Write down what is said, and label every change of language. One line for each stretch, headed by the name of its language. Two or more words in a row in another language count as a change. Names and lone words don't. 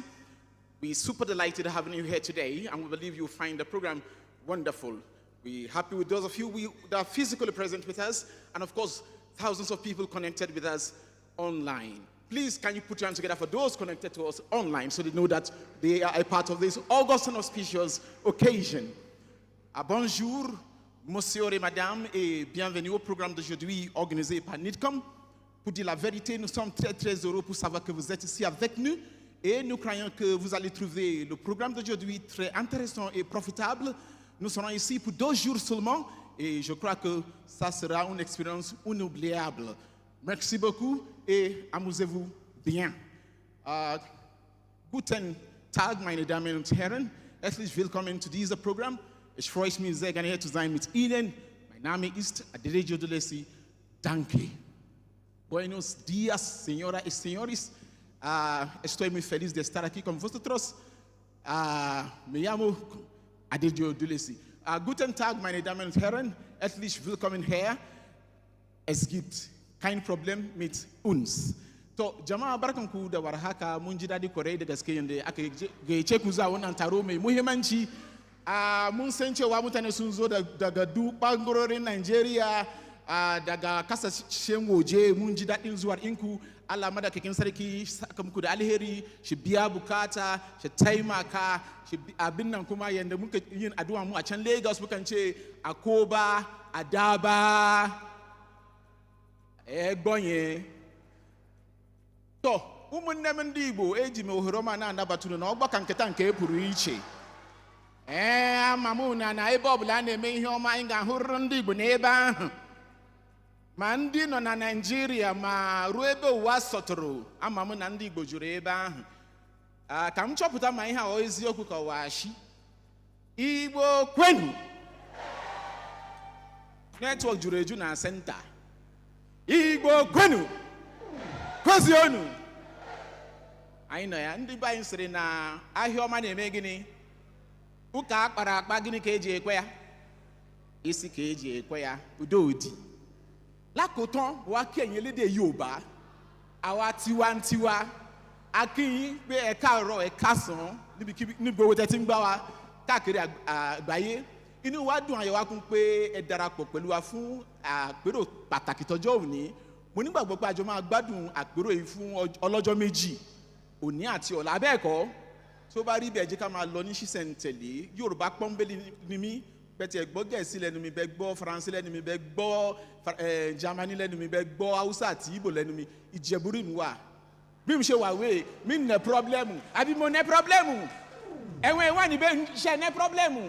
English: We're super delighted having you here today and we believe you'll find the program wonderful. We're happy with those of you that are physically present with us and of course, thousands of people connected with us online. Please, can you put your hands together for those connected to us online so they know that they are a part of this august and auspicious occasion.
French: Bonjour, monsieur et madame, et bienvenue au programme d'aujourd'hui organisé par NIDCOM. Pour dire la vérité, nous sommes très très heureux pour savoir que vous êtes ici avec nous et nous croyons que vous allez trouver le programme d'aujourd'hui très intéressant et profitable. Nous serons ici pour 2 jours seulement et je crois que ça sera une expérience inoubliable. Merci beaucoup et amusez-vous bien.
German: Guten Tag, meine Damen und Herren. Herzlich willkommen zu diesem Programm. Ich freue mich sehr gerne hier zu sein mit Ihnen. Mein Name ist Aderejo Dolesi. Danke.
Spanish: Buenos dias, señoras y señores. Estoy muy feliz de estar aquí con vosotros. Me llamo Aderejo Dolesi.
German: Guten Tag, meine Damen und Herren. Herzlich willkommen hier. Es gibt kein Problem mit uns.
Hausa: To jama'a barkanku da warhaka, mun ji dadi kwarai da gaske yanda aka gayyace ku zuwa wannan taro mai muhimmanci. Mun san cewa mutane sun zo daga duk bangarorin Najeriya, daga kasashen waje. Mun ji dadin zuwar inku. Allah madaukakin sarki saka muku da alheri, shi biya bukata, shi taimaka, shi abin nan kuma yanda muka yin addu'a mu a can Lagos mukan ce akoba, adaba, egbonye. To,
Igbo: ụmụnne m ndị Igbo eji m ohere ọma na-anabata unu na ọgbakọ nketa nke pụrụ iche. Ama m na ebe ọbụla a na-eme ihe ọma anyị ga-ahụrịrị ndị Igbo n'ebe ahụ. ma ndị nọ na Nigeria ma ruo ebe ụwa sọtụrụ ama m na ndị Igbo juru ebe ahụ ka m chọpụta ma ihe a ọ eziokwu ka ọ washi. Igbo kwenu. Network juru eju na center. Igbo kwenu. Kwezi onu. Anyị nọ ya ndị be anyị sịrị na ahịa ọma na-eme gịnị? Ụka akpara akpa gịnị ka eji ekwe ya? Isi ka eji ekwe ya. Udo odi.
Yoruba: Lákòótán wa kẹ́yìn lédè Yorùbá àwa tiwantiwa akínyìn pé ẹ káàárọ̀ ẹ káàsán níbi owó tẹ́ ti ń gbá wa káàkiri àgbáyé inú wa dùn ayọ̀ wa kún pé ẹ darapọ̀ pẹ̀lú wa fún àpérò pàtàkì tọjọ́ òní mo nígbàgbọ́ pé àjọ máa gbádùn àpérò yìí fún ọlọ́jọ́ méjì òní àti ọ̀la abẹ́ẹ̀kọ́ tó bá rí bẹ́ẹ̀ jẹ́ ká máa lọ ní ṣísẹ̀ntẹ̀lé Yorùbá pọ́nbélé ni mí bẹ́ẹ̀ gbọ́ Gẹ̀ẹ́sì lẹ́nu mi bẹ́ẹ̀ gbọ́ Faransé lẹ́nu mi bẹ́ẹ̀ gbọ́ Germany lẹ́nu mi bẹ́ẹ̀ gbọ́ Hausa àti Igbo lẹ́nu mi Ìjẹ̀bú mi wà bí mo ṣe wà wé mi
English: nẹ pírọ́blẹ́mù
Yoruba: àbí mo
English: nẹ pírọ́blẹ́mù
Yoruba: ẹ̀wọ̀n ẹ̀wọ̀n ni bẹ́ẹ̀ ṣe
English: nẹ pírọ́blẹ́mù.